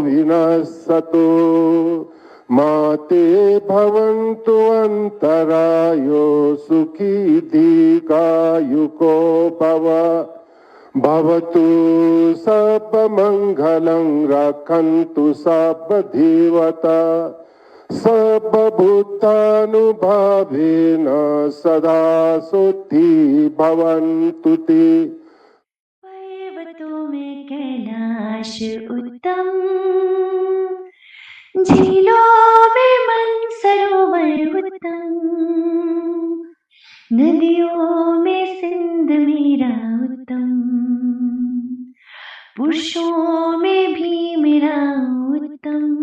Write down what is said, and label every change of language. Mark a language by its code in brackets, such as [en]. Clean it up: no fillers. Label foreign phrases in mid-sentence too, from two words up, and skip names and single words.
[pi] Vinassato Mate Bhavantu Antarayo Sukhi Dikayuko Bhava Bhavatu Sabba Mangalang Rakhantu Sabba Dhivata Sabba Bhutanubhavena Sada Suddhi Bhavantuti. [hi] पर्वतों में कैलाश उत्तम, झीलों में मनसरोवर उत्तम, नदियों में सिंध मेरा उत्तम, पुरुषों में भी मेरा उत्तम।